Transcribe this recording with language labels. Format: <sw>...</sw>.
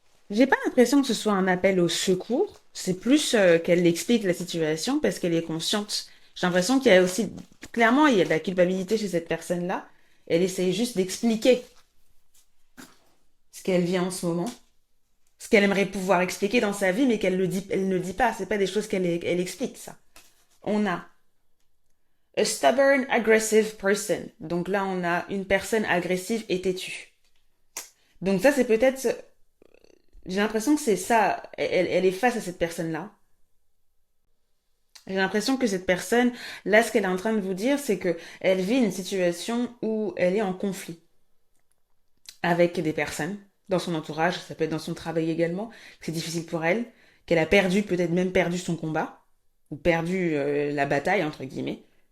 <fr>J'ai pas l'impression que ce soit un appel au secours. C'est plus qu'elle explique la situation parce qu'elle est consciente. J'ai l'impression qu'il y a aussi, clairement, il y a de la culpabilité chez cette personne-là. Elle essaye juste d'expliquer ce qu'elle vit en ce moment, ce qu'elle aimerait pouvoir expliquer dans sa vie, mais qu'elle le dit, elle ne dit pas. C'est pas des choses elle explique, ça. On a</fr> <en>a stubborn, aggressive person.</en> <fr>Donc là, on a une personne agressive et têtue. Donc ça, c'est peut-être, j'ai l'impression que c'est ça. Elle est face à cette personne-là. J'ai l'impression que cette personne, là, ce qu'elle est en train de vous dire, c'est que elle vit une situation où elle est en conflit avec des personnes dans son entourage, ça peut être dans son travail également, que c'est difficile pour elle, qu'elle a perdu, peut-être même perdu son combat, ou perdu la bataille, entre guillemets.</fr>